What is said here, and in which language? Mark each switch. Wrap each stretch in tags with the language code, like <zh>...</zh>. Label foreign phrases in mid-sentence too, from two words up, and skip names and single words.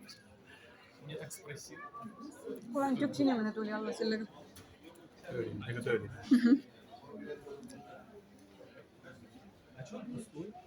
<ru>Мне так спросил.</ru> <et>Kuule, ainult üks inimene tuli alla sellega. Ega tööline.</et> <ru>А что он пустой?</ru>